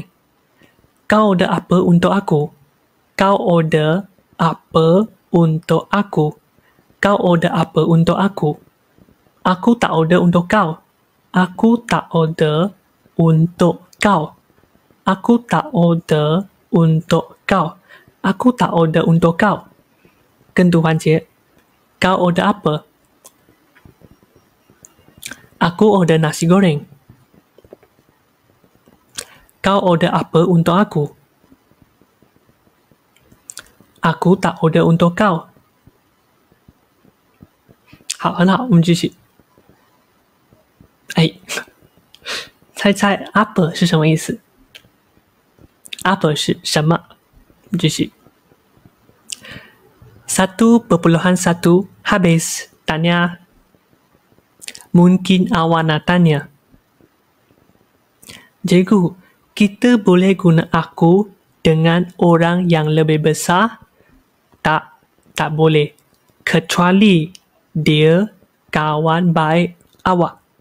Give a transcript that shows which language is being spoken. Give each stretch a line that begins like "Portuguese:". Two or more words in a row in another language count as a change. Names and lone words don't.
Malay: Kau order apa untuk aku? Kau order apa untuk aku? Kau order apa untuk aku? Aku tak order untuk kau. Aku tak order untuk kau. Aku tak order untuk kau. Aku tak order untuk kau.
Chinese: 跟读环节.
Malay: Kau order apa? Aku order nasi goreng. Kau order apa untuk aku? Aku tak order untuk kau.
Chinese: 好，很好，我们继续。哎，猜猜 apa 是什么意思 ？apa 是什么？我们继续。
Malay: 1.1 habis. Tanya. Mungkin awak nak tanya. Cikgu, kita boleh guna aku dengan orang yang lebih besar? Tak boleh. Kecuali dia kawan baik awak.